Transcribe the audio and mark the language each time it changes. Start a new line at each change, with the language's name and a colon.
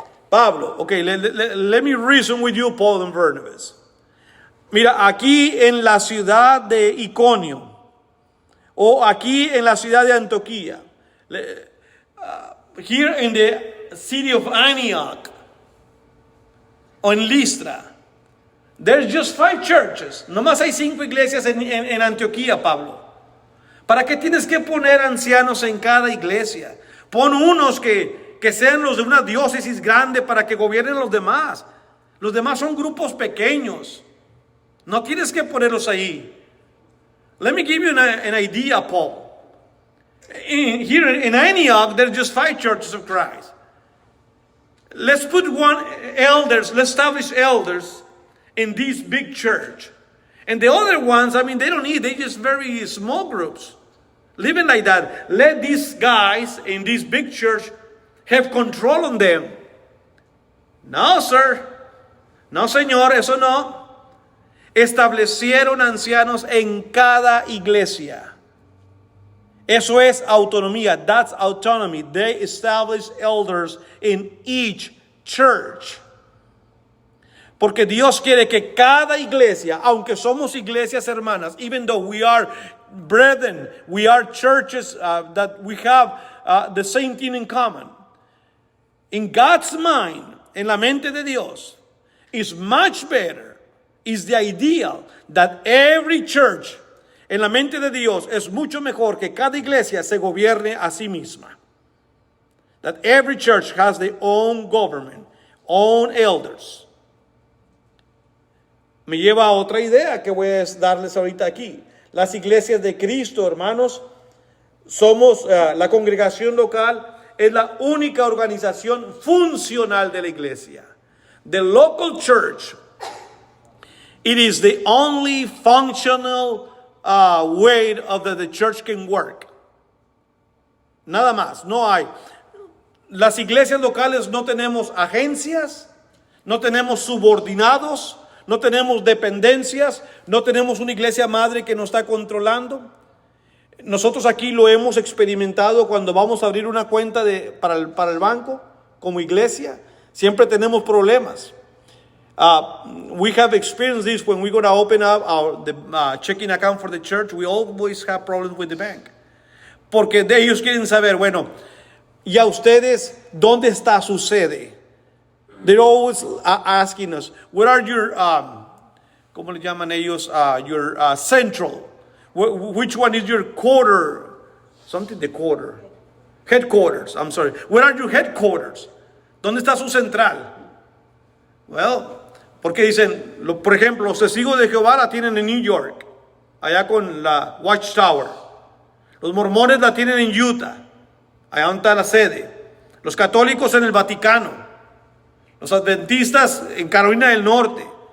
English: Pablo, let me reason with you, Paul and Barnabas.
Spanish: Mira, aquí en la ciudad de Iconio, o aquí en la ciudad de Antioquía,
English: here in the city of Antioch,
Spanish: o en Listra,
English: there's just 5 churches.
Spanish: Nomás hay 5 iglesias en Antioquía, Pablo. ¿Para qué tienes que poner ancianos en cada iglesia? Pon unos que sean los de una diócesis grande para que gobiernen los demás. Los demás son grupos pequeños. No tienes que ponerlos ahí.
English: Let me give you an idea, Paul. Here in Antioch, there's just 5 churches of Christ. Let's establish elders in this big church. And the other ones, they just very small groups. Living like that. Let these guys in this big church have control on them. No, sir.
Spanish: No, señor, eso no. establecieron ancianos en cada iglesia. Eso es autonomía.
English: That's autonomy. They established elders in each church.
Spanish: Porque Dios quiere que cada iglesia, aunque somos iglesias hermanas,
English: even though we are brethren, we are churches that we have the same thing in common. In God's mind,
Spanish: en la mente de Dios,
English: is much better, is the ideal that every church,
Spanish: en la mente de Dios, es mucho mejor que cada iglesia se gobierne a sí misma.
English: That every church has their own government, own elders.
Spanish: Me lleva a otra idea que voy a darles ahorita aquí. Las iglesias de Cristo, hermanos, somos la congregación local, es la única organización funcional de la iglesia.
English: The local church, it is the only functional way of that the church can work.
Spanish: Nada más, no hay. Las iglesias locales no tenemos agencias, no tenemos subordinados, no tenemos dependencias, no tenemos una iglesia madre que nos está controlando. Nosotros aquí lo hemos experimentado cuando vamos a abrir una cuenta para el banco como iglesia. Siempre tenemos problemas.
English: We have experienced this when we're going to open up the checking account for the church. We always have problems with the bank.
Spanish: Porque ellos quieren saber, bueno, ¿y a ustedes dónde está su sede?
English: They're always asking us, what are your,
Spanish: ¿cómo le llaman ellos?
English: Your central. Which one is your quarter? Something the quarter. Headquarters, I'm sorry. Where are your headquarters?
Spanish: ¿Dónde está su central? Well, porque dicen, por ejemplo, los testigos de Jehová la tienen en New York, allá con la Watchtower. Los mormones la tienen en Utah, allá donde está la sede. Los católicos en el Vaticano. Los adventistas en Carolina del Norte.